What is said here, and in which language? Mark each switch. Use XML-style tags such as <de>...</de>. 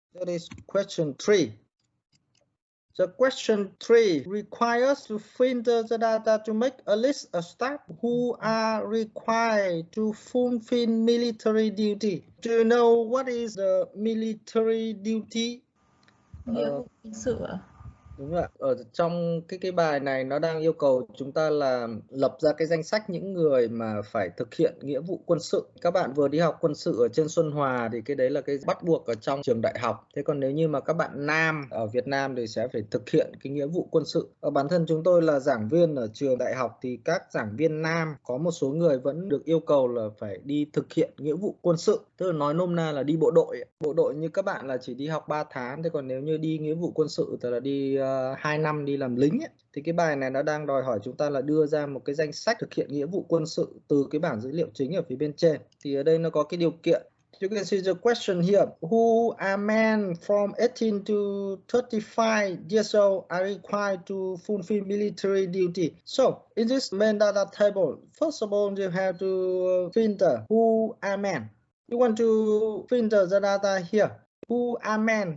<en>That is question 3. The question 3 requires to filter the data to make a list of staff who are required to fulfill military duty. Do you know what is the military duty?</en> <vi>Nghĩa vụ quân sự ạ? Đúng rồi, ở trong cái bài này nó đang yêu cầu chúng ta là lập ra cái danh sách những người mà phải thực hiện nghĩa vụ quân sự. Các bạn vừa đi học quân sự ở trên Xuân Hòa thì cái đấy là cái bắt buộc ở trong trường đại học. Thế còn nếu như mà các bạn nam ở Việt Nam thì sẽ phải thực hiện cái nghĩa vụ quân sự. Ở bản thân chúng tôi là giảng viên ở trường đại học thì các giảng viên nam có một số người vẫn được yêu cầu là phải đi thực hiện nghĩa vụ quân sự. Tức là nói nôm na là đi bộ đội. Bộ đội như các bạn là chỉ đi học 3 tháng. Thế còn nếu như đi nghĩa vụ quân sự thì là đi 2 năm đi làm lính ấy. Thì cái bài này nó đang đòi hỏi chúng ta là đưa ra một cái danh sách thực hiện nghĩa vụ quân sự từ cái bảng dữ liệu chính ở phía bên trên. Thì ở đây nó có cái điều kiện.</vi> <en>You can see the question here. Who are men from 18 to 35 years old are required to fulfill military duty? So, in this main data table, first of all, you have to filter who are men. You want to filter the data here. Who are men?</en>